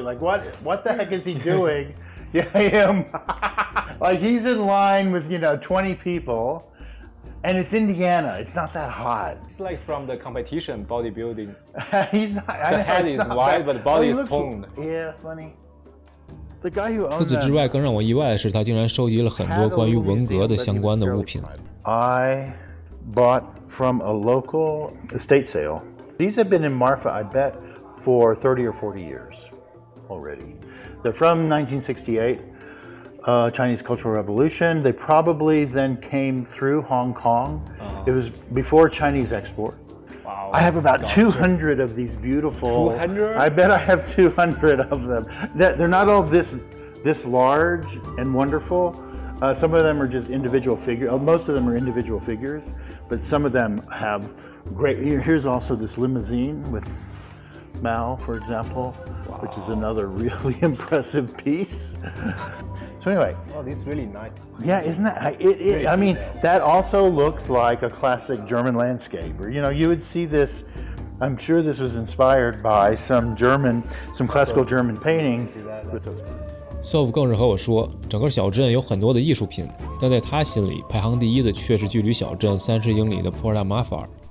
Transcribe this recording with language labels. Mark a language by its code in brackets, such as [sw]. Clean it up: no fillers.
[en] Like, what the heck is he doing? Yeah, him. Like, he's in line with, 20 people, and it's Indiana. It's not that hot. It's like from the competition bodybuilding. He's not. The head is wide, but the body is toned. Yeah, funny. The guy who owns [zh] 除此之外，更让我意外的是，他竟然收集了很多关于文革的相关的物品。 [en] I bought from a local estate sale. These have been in Marfa, I bet, for 30 or 40 years already. They're from 1968, Chinese Cultural Revolution. They probably then came through Hong Kong. It was before Chinese export. Wow, I have about 200 of these beautiful. 200? I bet I have 200 of them. They're not all this large and wonderful. Some of them are just individual figures. Most of them are individual figures, but some of them have great. Here's also this limousine with Mao, for example, which is another really impressive piece. So anyway. Oh, this is really nice. Yeah, isn't that? I mean, that also looks like a classic German landscape. Or you would see this. I'm sure this was inspired by some classical German paintings with those. [zh] Sov 更是和我说，整个小镇有很多的艺术品，但在他心里排行第一的却是距离小镇30英里的 Porta Mafar。